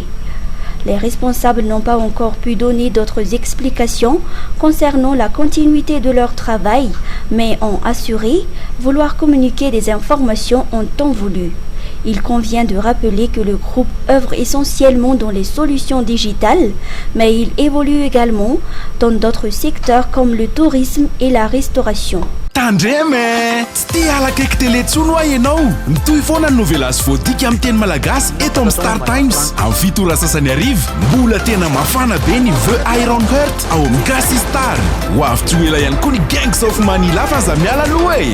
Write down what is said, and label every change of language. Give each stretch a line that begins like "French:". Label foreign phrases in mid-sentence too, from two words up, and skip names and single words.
French: Les responsables n'ont pas encore pu donner d'autres explications concernant la continuité de leur travail, mais ont assuré vouloir communiquer des informations en temps voulu. Il convient de rappeler que le groupe œuvre essentiellement dans les solutions digitales, mais il évolue également dans d'autres secteurs comme le tourisme et la restauration.
Malagasy: Tandreme, tsy alaka eky télé tsono a ianao mitohy foana ny novela sy voadika amin'ny teny malagasy eto amin'ny Star Times. Amin'ny fito ora sasany arivo mbola tena mafana be ny The Iron Heart ao amin'ny Gasy Star. Ho avy tsy ho ela ihany koa ny Gangs of Manila fa aza miala aloha e.